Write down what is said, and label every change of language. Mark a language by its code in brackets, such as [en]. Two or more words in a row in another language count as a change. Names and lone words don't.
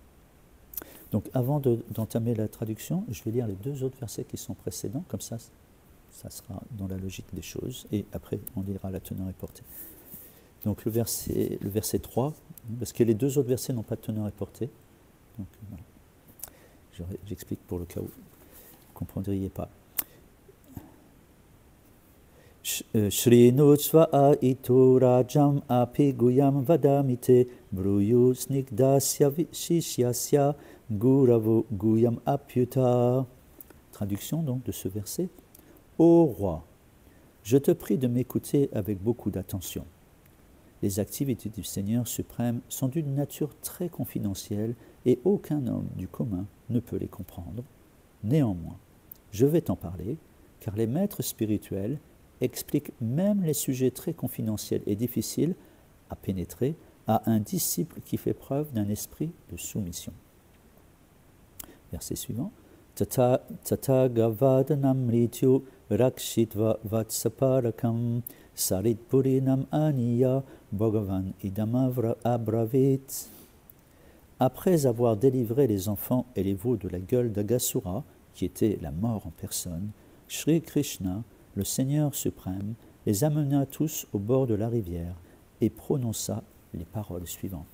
[fr] Donc avant d'entamer la traduction, je vais lire les deux autres versets qui sont précédents, comme ça ça sera dans la logique des choses, et après on lira la teneur et portée. Donc le verset 3, parce que les deux autres versets n'ont pas de teneur et portée, donc voilà. J'explique pour le cas où vous ne comprendriez pas. [sa] Shrinu sva ito rajam api guyam vadamite bruyu snigdasya shishyasya guravo guyam apyuta. Traduction donc de ce verset. Ô roi, je te prie de m'écouter avec beaucoup d'attention. Les activités du Seigneur suprême sont d'une nature très confidentielle et aucun homme du commun ne peut les comprendre. Néanmoins, je vais t'en parler, car les maîtres spirituels expliquent même les sujets très confidentiels et difficiles à pénétrer à un disciple qui fait preuve d'un esprit de soumission. Verset suivant. Tata gavadanam rityu rakshitva vatsaparakam saritpurinam aniya bhagavan idamavra abravit. [fr] Après avoir délivré les enfants et les veaux de la gueule d'Agasura, qui était la mort en personne, Sri Krishna, le Seigneur suprême, les amena tous au bord de la rivière et prononça les paroles suivantes.